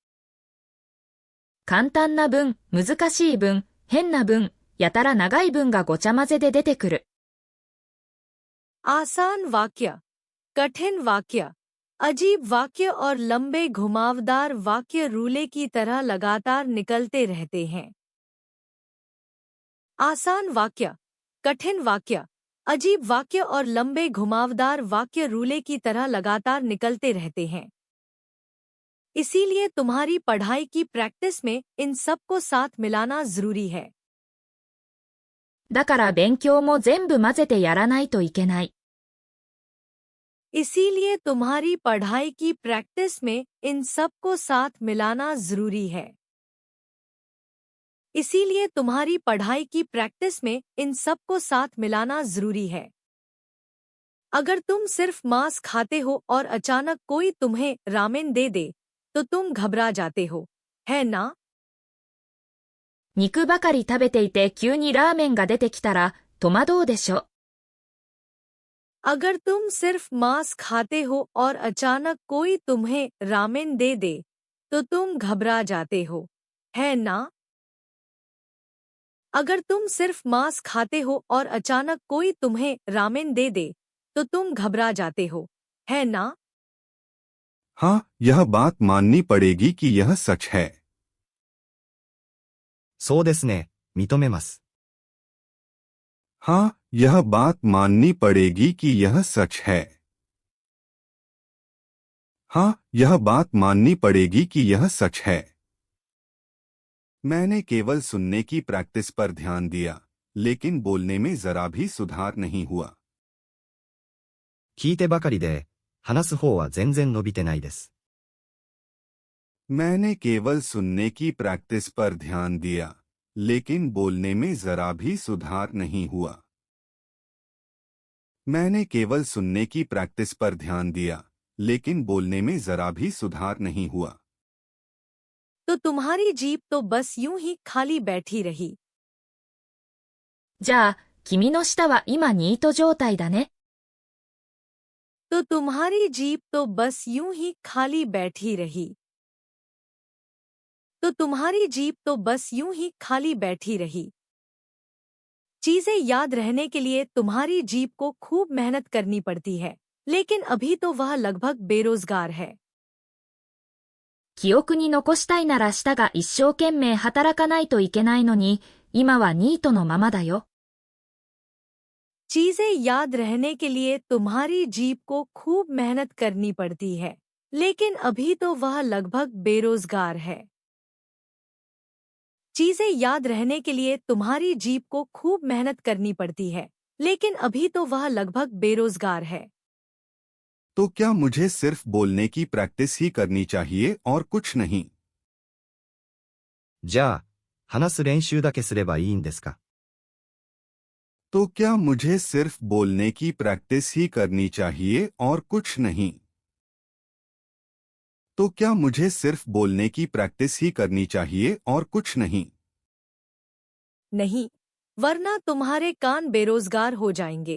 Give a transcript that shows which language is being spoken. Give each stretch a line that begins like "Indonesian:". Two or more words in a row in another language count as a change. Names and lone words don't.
Japanese: 簡単な文、難しい文、変な文、やたら長い文がごちゃ混ぜで出てくる。
Hindi: आसान वाक्य, कठिन वाक्य, अजीब वाक्य और लंबे घुमावदार वाक्य रूले की तरह लगातार निकलते रहते हैं। आसान वाक्य, कठिन वाक्य, अजीब वाक्य और लंबे घुमावदार वाक्य रूले की तरह लगातार निकलते रहते हैं। इसीलिए तुम्हारी पढ़ाई की प्रैक्टिस में इन सब को साथ मिलाना जरूरी है।
Japanese: だから勉強も全部混ぜてやらないといけない。
Hindi: इसीलिए तुम्हारी पढ़ाई की प्रैक्टिस में इन सब को साथ मिलाना जरूरी है। इसीलिए तुम्हारी पढ़ाई की प्रैक्टिस में इन सब को साथ मिलाना जरूरी है। अगर तुम सिर्फ मांस खाते हो और अचानक कोई तुम्हें रामेन दे दे तो तुम घबरा जाते हो, है ना?
Japanese: 肉ばかり食べていて急にラーメンが出てきたら戸惑うでしょ。
Hindi: अगर तुम सिर्फ मांस खाते हो और अचानक कोई तुम्हें रामेन दे दे तो तुम घबरा जाते हो, है ना? अगर तुम सिर्फ मांस खाते हो और अचानक कोई तुम्हें रामेन दे दे तो तुम घबरा जाते हो, है ना? हाँ, यह बात माननी पड़ेगी कि यह सच है।
Japanese: そうですね、認めます。
Hindi: हाँ, यह बात माननी पड़ेगी कि यह सच है। हाँ, यह बात माननी पड़ेगी कि यह सच है। मैंने केवल सुनने की प्रैक्टिस पर ध्यान दिया, लेकिन बोलने में जरा भी सुधार नहीं हुआ।
Japanese: 聞いてばかりで、話す方は全然伸びてないです。
Hindi: मैंने केवल सुनने की प्रैक्टिस पर ध्यान दिया, लेकिन बोलने में जरा भी सुधार नहीं हुआ। मैंने केवल सुनने की प्रैक्टिस पर ध्यान दिया, लेकिन बोलने में जरा भी सुधार नहीं हुआ। तो तुम्हारी जीप तो बस यूं ही खाली बैठी रही।
Japanese: じゃあ、君の舌は今ニート状態だね。
Hindi: तो तुम्हारी जीप तो बस यूं ही खाली बैठी रही। तो तुम्हारी जीप तो बस यूं ही खाली बैठी रही। चीजें याद रहने के लिए तुम्हारी जीप को खूब मेहनत करनी पड़ती है, लेकिन अभी तो वह लगभग बेरोजगार है।
Japanese: 記憶に残したいなら舌が一生懸命働かないといけないのに、今はニートのままだよ。
Hindi: चीजें याद रहने के लिए तुम्हारी जीप को खूब मेहनत करनी पड़ती है, लेकिन अभी तो वह लगभग बेरोजगार है। चीजें याद रहने के लिए तुम्हारी जीप को खूब मेहनत करनी पड़ती है, लेकिन अभी तो वह लगभग बेरोजगार है। तो क्या मुझे सिर्फ बोलने की प्रैक्टिस ही करनी चाहिए और कुछ नहीं?
Japanese: じゃあ、話す練習だけすればいいんですか。
Hindi: तो क्या मुझे सिर्फ बोलने की प्रैक्टिस ही करनी चाहिए और कुछ नहीं? तो क्या मुझे सिर्फ बोलने की प्रैक्टिस ही करनी चाहिए और कुछ नहीं? नहीं, वरना तुम्हारे कान बेरोजगार हो जाएंगे।